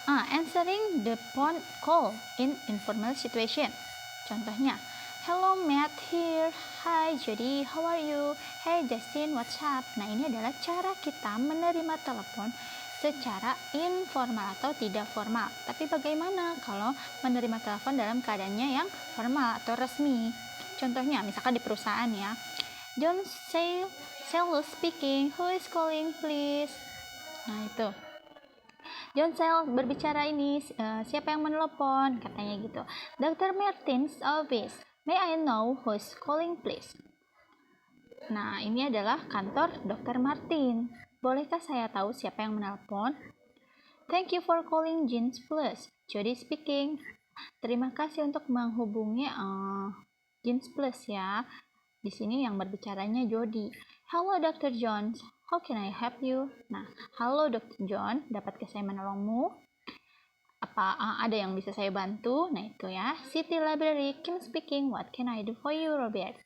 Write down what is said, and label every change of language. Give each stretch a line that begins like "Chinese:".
English: Answering the phone call in informal situation.
Indonesian: Contohnya,
English: hello Matt here, hi Jody, how are you? Hey Justin, what's up?
Indonesian: Nah, ini adalah cara kita menerima telepon secara informal atau tidak formal. Tapi bagaimana kalau menerima telepon dalam keadaannya yang formal atau resmi? Contohnya, misalkan di perusahaan ya.
English: John Sales speaking, who is calling please?
Indonesian: Nah, itu. John Sales berbicara ini, siapa yang menelepon? Katanya gitu. Dr.
English: Martin's office, may I know who is calling please?
Indonesian: Nah, ini adalah kantor Dr. Martin. Bolehkah saya tahu siapa yang menelpon?
English: Thank you for calling Jeans Plus. Jody speaking.
Indonesian: Terima kasih untuk menghubungi Jeans Plus ya. Di sini yang berbicaranya Jody.
English: Hello Dr. Jones. How can I help you?
Indonesian: Nah, halo Dr. John. Dapatkah saya menolongmu? Apa ada yang bisa saya bantu? Nah, itu ya.
English: City Library, Kim speaking. What can I do for you, Robert?